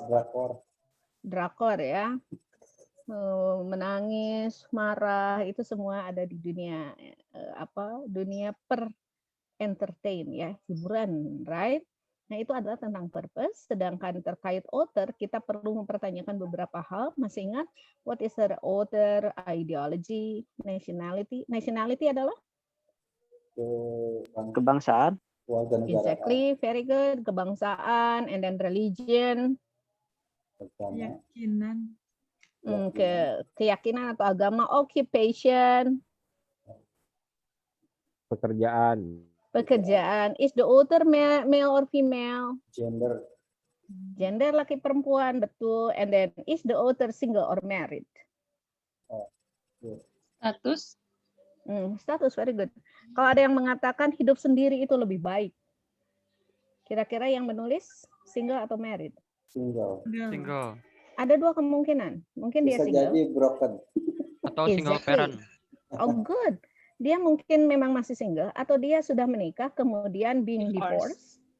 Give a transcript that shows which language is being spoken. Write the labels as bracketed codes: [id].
[id] Drakor. Drakor ya. Menangis, marah, itu semua ada di dunia dunia entertain ya, hiburan, right? Nah, itu adalah tentang purpose. Sedangkan terkait author, kita perlu mempertanyakan beberapa hal. Masih ingat [en] what is the author, ideology, nationality? [id] Nationality adalah Kebangsaan. Warga negara. [en] exactly, very good. [id] Kebangsaan, [en] and then religion, [id] Keyakinan. keyakinan atau agama, occupation, pekerjaan. [en] Is the author male or female? Gender. [id] Gender laki perempuan, betul. [en] And then is the author single or married? Status. Status, very good. [id] Kalau ada yang mengatakan hidup sendiri itu lebih baik, kira-kira yang menulis single atau married? [en] Single. Single. [id] Ada dua kemungkinan. Mungkin dia Bisa [en] single. [id] jadi broken. Atau single [en] Exactly. parent. Oh, good. [id] Dia mungkin memang masih single atau dia sudah menikah kemudian [en] being divorced.